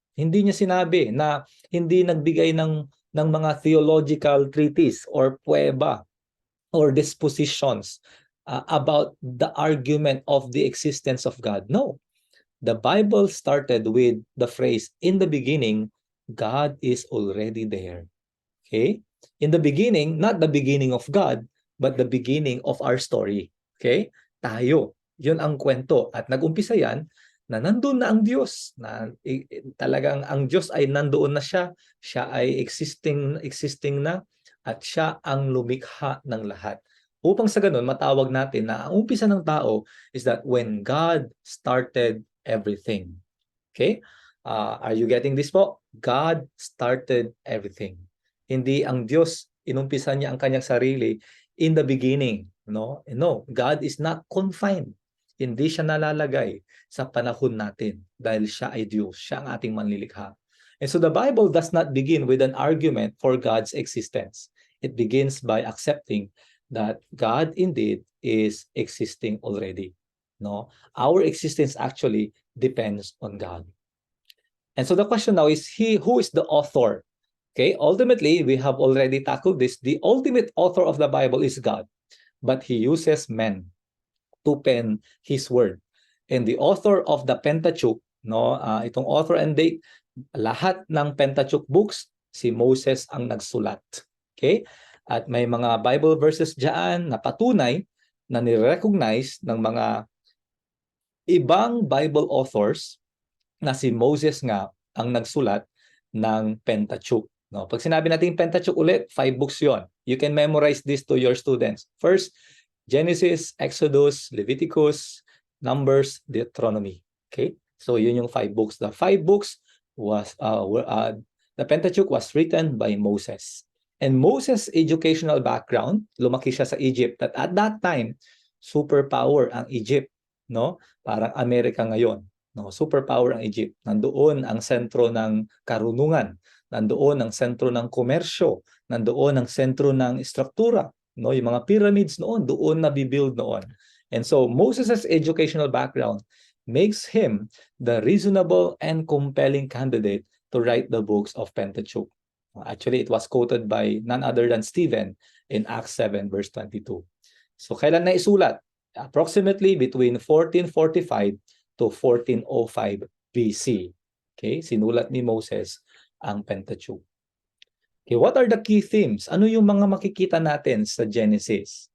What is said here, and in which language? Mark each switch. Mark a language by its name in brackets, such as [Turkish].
[Filipino] Hindi niya sinabi na hindi nagbigay ng [English] mga theological treatise or prueba or dispositions about the argument of the existence of God. No. The Bible started with the phrase, in the beginning, God is already there. Okay? In the beginning, not the beginning of God, but the beginning of our story. [Filipino] Okay? Tayo. Yun ang kwento. At nag-umpisa yan na nandun na ang Diyos, na talagang ang Diyos ay nandoon na siya ay existing na, at siya ang lumikha ng lahat. Upang sa ganun, matawag natin na ang umpisa ng tao [English] is that when God started everything. [Filipino] Okay? [English] Are you getting this po? God started everything. [Filipino] Hindi ang Diyos, inumpisa niya ang kanyang sarili [English] in the beginning. No, God is not confined. [Filipino] Hindi siya nalalagay sa panahon natin dahil siya ay Diyos, siya ang ating manlilikha. [English] And so the Bible does not begin with an argument for God's existence. It begins by accepting that God indeed is existing already. No, our existence actually depends on God. And so the question now is, who is the author? Okay, ultimately, we have already tackled this. The ultimate author of the Bible is God, but He uses men to pen His word. And the author of the Pentateuch, itong author and date, lahat ng Pentateuch books, [Filipino] si Moses ang nagsulat. [English] Okay? [Filipino] At may mga Bible verses diyan na patunay na ni-recognize ng mga ibang Bible authors na si Moses nga ang nagsulat ng Pentateuch. No, pag sinabi natin Pentateuch ulit, 5 books 'yon. [English] You can memorize this to your students. First, Genesis, Exodus, Leviticus, Numbers, Deuteronomy. Okay? [Filipino] So yun yung [English] 5 books. The 5 books was the Pentateuch was written by Moses. And Moses' educational background, [Filipino] lumaki siya sa Egypt. [English] At that time, superpower ang Egypt, no? [Filipino] Parang Amerika ngayon, no? Superpower ang Egypt. Nandoon ang sentro ng karunungan, nandoon ang sentro ng komersyo, nandoon ang sentro ng struktura, no? Yung mga pyramids noon, doon na-build noon. [English] And so Moses' educational background makes him the reasonable and compelling candidate to write the books of Pentateuch. Actually, it was quoted by none other than Stephen in Acts 7 verse 22. [Filipino] So kailan na isulat? Approximately between 1445 to 1405 BC. [English] Okay, [Filipino] sinulat ni Moses ang Pentateuch. [English] Okay, what are the key themes? [Filipino] Ano yung mga makikita natin sa Genesis?